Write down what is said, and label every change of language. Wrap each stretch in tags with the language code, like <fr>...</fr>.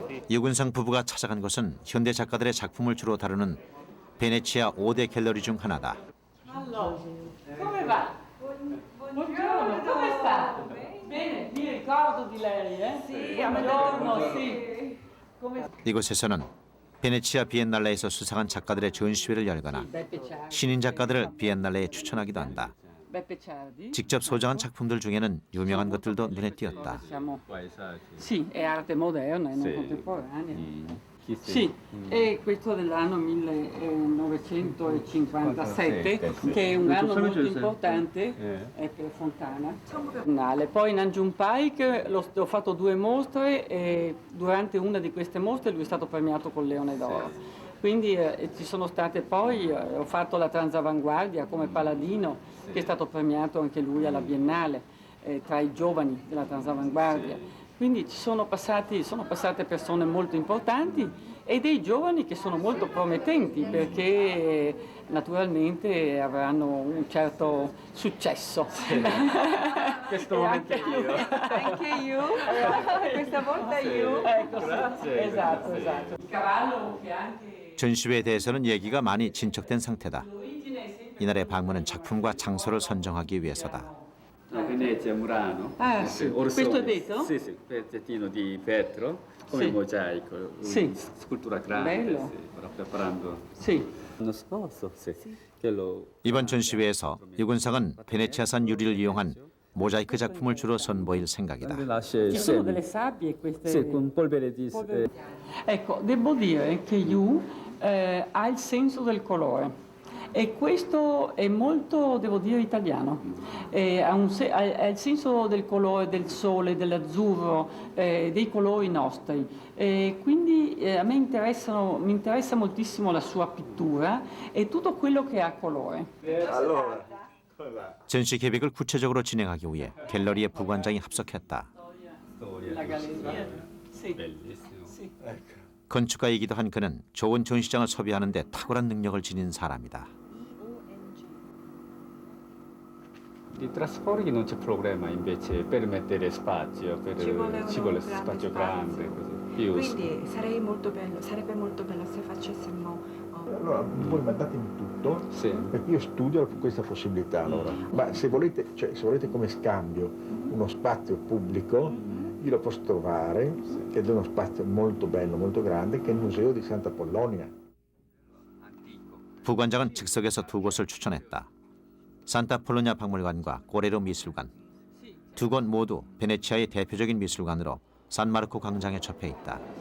<ko>유군상 부부가 찾아간 곳은 현대 작가들의 작품을 주로 다루는 베네치아 5대 갤러리 중 하나다.</ko> <it>Come va? Buongiorno, come sta? Bene, mi ricordo di lei, eh? Sì, buongiorno, sì. Come...</it> <ko>이곳에서는 베네치아 비엔날레에서 수상한 작가들의 전시회를 열거나 신인 작가들을 비엔날레에 추천하기도 한다. 직접 소장한 작품들 중에는 유명한 것들도 눈에 띄었다.</ko> <it>Sì, è arte moderna e non contemporanea. Sì, è questo dell'anno 1957, che è un anno molto importante per Fontana. Poi in Anjum Pike ho fatto 2 mostre e durante una di queste mostre lui è stato premiato col Leone d'Oro. Quindi ci sono state poi, ho fatto la Transavanguardia come Paladino, che è stato premiato anche lui alla Biennale, tra i giovani della Transavanguardia. Quindi sono passate persone molto importanti e dei giovani che sono molto promettenti perché naturalmente avranno un certo successo. Questo momento io. Anche io, questa volta io. Ecco, sì, esatto. Il cavallo che anche...</it> <ko>전시회에 대해서는 얘기가 많이 진척된 상태다. 이날의 방문은 작품과 장소를 선정하기 위해서다.</ko> <it>Venezia, Murano. Ah, sì. Questo è detto? Sì, pezzettino di vetro, come Sì. mosaico, Sì. scultura grande. Bello. Sì, ora preparando Sì. l'anno scorso, sì. Che lo...</it> <ko>이번 전시회에서 유군상은 베네치아산 유리를 이용한 모자이크 작품을 주로 선보일 생각이다.</ko> <it>Ci sono delle sabbie queste... Sì, con polvere di... Ecco, devo dire che Yu ha il senso del colore E questo è molto, devo dire, italiano. Ha il senso del colore del sole, dell'azzurro, dei colori nostri. Quindi mi interessa moltissimo la sua pittura e tutto quello che ha colore.</it> <ko>전시 계획을 구체적으로 진행하기 위해 갤러리의 부관장이 합석했다.</ko> <it>La galleria. Sì. Sì.</it> <ko>건축가이기도 한 그는 좋은 전시장을 소비하는 데 탁월한 능력을 지닌 사람이다.</ko> <it>Di trasporti non c'è problema invece per mettere spazio, Ci vuole spazio grande, così. Più Quindi sarebbe molto bello se facessimo. Allora, voi mandatemi tutto, Sì. perché io studio questa possibilità. Allora. Ma se volete come scambio uno spazio pubblico, io lo posso trovare, ed è uno spazio molto bello, molto grande, che è il Museo di Santa Apollonia.</it> <ko>부관장은 즉석에서 두 곳을 추천했다. 산타폴로냐 박물관과 꼬레로 미술관. 두 곳 모두 베네치아의 대표적인 미술관으로 산마르코 광장에 접해 있다.</ko>